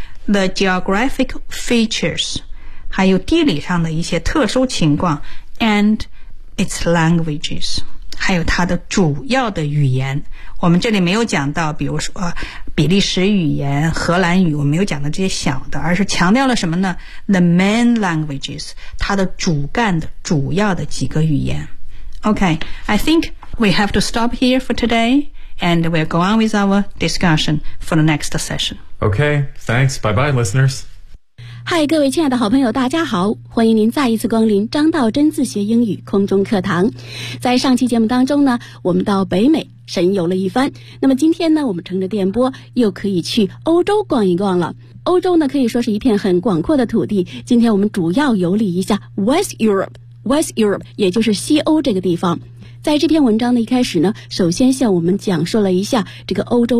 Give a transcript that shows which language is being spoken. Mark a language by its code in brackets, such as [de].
[en] the geographic features, [zh] 还有地理上的一些特殊情况 [en] and its languages, [zh] 还有它的主要的语言。我们这里没有讲到比如说比利时语言、荷兰语，我们没有讲到这些小的，而是强调了什么呢？ [en] The main languages, [zh] 它的主干的主要的几个语言。 [en] OK, I think we have to stop here for today and we'll go on with our discussion for the next session. OK, thanks, bye bye listeners. [zh] 嗨，各位亲爱的好朋友，大家好，欢迎您再一次光临张道真自学英语空中课堂。在上期节目当中呢，我们到北美神游了一番，那么今天呢，我们乘着电波又可以去欧洲逛一逛了。欧洲呢，可以说是一片很广阔的土地，今天我们主要游历一下 West Europe, 也就是西欧这个地方。在这篇文章的一开始呢，首先向我们讲述了一下这个欧洲人